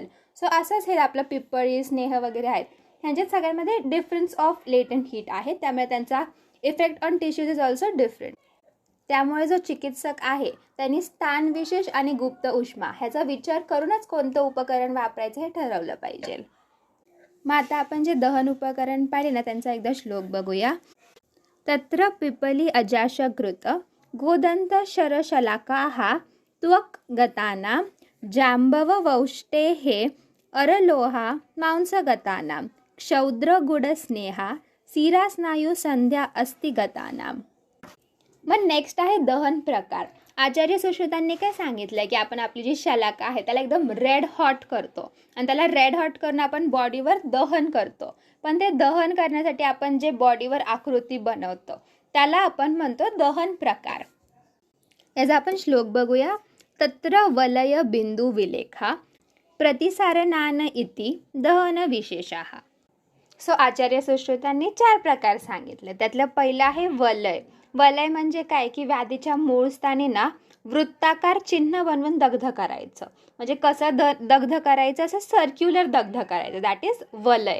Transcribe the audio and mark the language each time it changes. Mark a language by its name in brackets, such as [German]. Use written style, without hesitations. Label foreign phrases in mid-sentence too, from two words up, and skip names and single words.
[Marathi] सो असंच हे आपलं पिप्पळी, स्नेह वगैरे आहेत, ह्यांच्यात सगळ्यांमध्ये [English] difference of latent heat [Marathi] आहे, त्यामुळे त्यांचा [English] effect on tissues is also different. [Marathi] त्यामुळे जो चिकित्सक आहे त्यांनी स्थान विशेष आणि गुप्त उष्मा ह्याचा विचार करूनच कोणतं उपकरण वापरायचं हे ठरवलं पाहिजे. मग आता आपण जे दहन उपकरण पाहिले ना त्यांचा एकदा श्लोक बघूया. [Sanskrit] तत्र पिपली अजाशकृत गोदंत शर शलाकाः त्वक गतानां जांबवौष्टेः अरलोहा मांसगतानां क्षौद्र गुडस्नेहा सिरा स्नायू संध्या अस्थिगतानां. [Marathi] मग नेक्स्ट आहे दहन प्रकार. आचार्य सुश्रुतांनी काय सांगितलं की आपण आपली जी शलाका आहे त्याला एकदम [English] red hot [Marathi] करतो आणि त्याला [English] red hot [Marathi] करून आपण बॉडीवर दहन करतो. पण ते दहन करण्यासाठी आपण जे बॉडीवर आकृती बनवतो त्याला आपण म्हणतो दहन प्रकार. याचा आपण श्लोक बघूया. [Sanskrit] तत्र वलय बिंदू विलेखा प्रतिसारणान इति दहन विशेषाः. [Marathi] सो आचार्य सुश्रुतांनी 4 प्रकार सांगितले. त्यातलं पहिलं आहे वलय. वलय म्हणजे काय की व्याधीच्या मूळ स्थानी ना वृत्ताकार चिन्ह बनवून दग्ध करायचं. म्हणजे कसं दग्ध करायचं, असं सर्क्युलर दग्ध करायचं, [English] that is [Marathi] वलय.